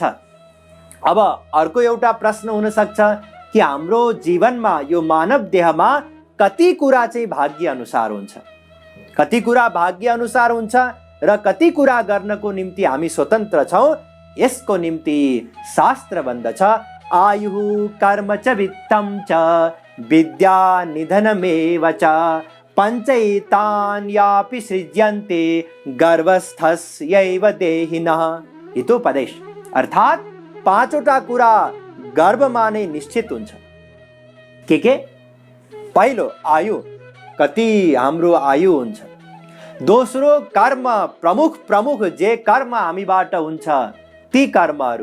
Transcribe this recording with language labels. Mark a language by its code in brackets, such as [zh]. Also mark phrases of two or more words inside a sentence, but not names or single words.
[ne] अब अर्को एउटा प्रश्न हुन सक्छ कि हाम्रो जीवनमा यो मानव देहमा कति कुरा चाहिँ भाग्य अनुसार हुन्छ, कति कुरा भाग्य अनुसार हुन्छ र कति कुरा गर्नको निम्ति हामी स्वतन्त्र छौँ। यसको निम्ति शास्त्र भन्दछ [sa] आयुः कर्म च वित्तं च विद्या निधनमेव च पञ्चैतान्यापि सृज्यन्ते गर्भस्थस्यैव देहिनः। [ne] हितोपदेश अर्थात् पाँचवटा कुरा गर्भमा नै निश्चित हुन्छ। के? पहिलो आयु, कति हाम्रो आयु हुन्छ। दोस्रो कर्म, प्रमुख जे कर्म हामीबाट हुन्छ ती कर्महरू।